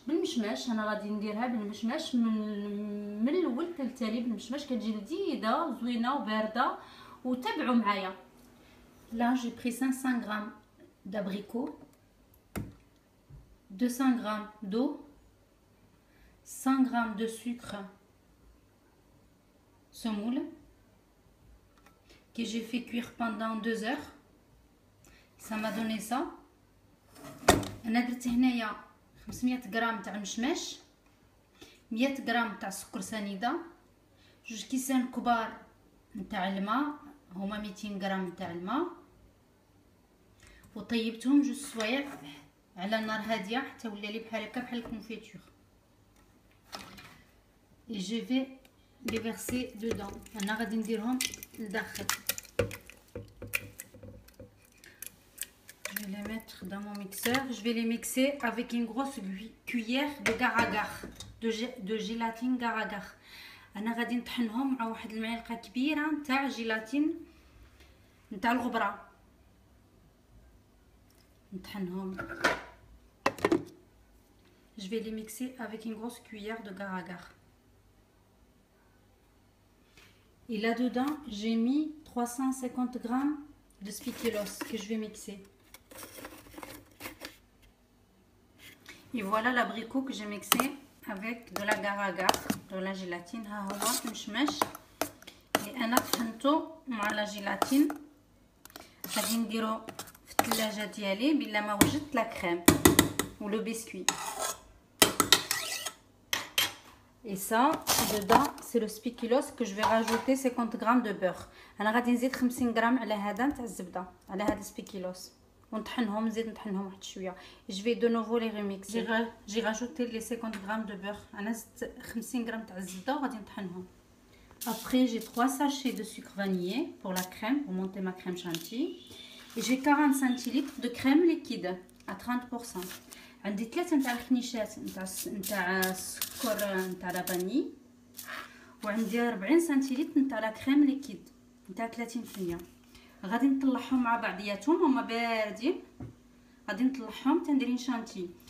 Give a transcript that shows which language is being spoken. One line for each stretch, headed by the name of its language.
Arabic: بالمشماش انا غادي نديرها بالمشماش من الاول حتى التالي بالمشماش، كتجي لذيذه زوينه وبارده. وتابعوا معايا.
French: Là j'ai pris 500 g d'abricots, 200 g d'eau, 100 g de sucre semoule que j'ai fait cuire pendant 2 heures. Ça m'a donné ça.
Arabic: انا درت هنايا 500 غرام تاع المشماش، 100 غرام تاع السكر سنيده، 2 كيسان كبار نتاع الماء هما 200 غرام تاع الماء، وطيبتهم 2 سوايع على نار هاديه حتى ولا لي بحال هكا بحال الكونفيتور.
French: et je vais les verser dedans.
Arabic: انا غادي نديرهم لداخل.
French: Je vais les mettre dans mon mixeur. Je vais les mixer avec une grosse cuillère de agar-agar, de gélatine agar-agar.
Arabic: انا غادي نطحنهم مع واحد المعلقه كبيره نتاع جيلاتين نتاع الغبره. نطحنهم.
French: Je vais les mixer avec une grosse cuillère de agar-agar. Et là-dedans, j'ai mis 350 g de spéculoos que je vais mixer. Et voilà l'abricot que j'ai mixé avec de l'agar-agar, de la gélatine.
Arabic: ها هو المشماش اللي انا طحنته مع لا جيلاتين. غادي نديرو في الثلاجه ديالي بلا ما وجدت لا كريم
French: ou le biscuit. Et ça, dedans, c'est le spéculoos que je vais rajouter 50 g de beurre.
Arabic: انا غادي نزيد 50 غرام على هذا نتاع الزبده، على هذا السبيكيلوس، ونطحنهم، نزيد نطحنهم واحد شويه.
French: Je vais de nouveau les remixer. J'ai rajouté les 50 g de beurre.
Arabic: انا زدت 50 غرام تاع الزبده وغادي نطحنهم.
French: Après, j'ai 3 sachets de sucre vanillé pour la crème, pour monter ma crème chantilly. Et j'ai 40 centilitres de crème liquide à 30%.
Arabic: عندي 3 نتاع الخنيشات نتاع السكر نتاع لافاني، وعندي 40 سنتيلتر نتاع لا كريم ليكيد نتاع 30%. غادي نطلعهم مع بعضياتهم هما باردين، غادي نطلعهم تندير شانتي.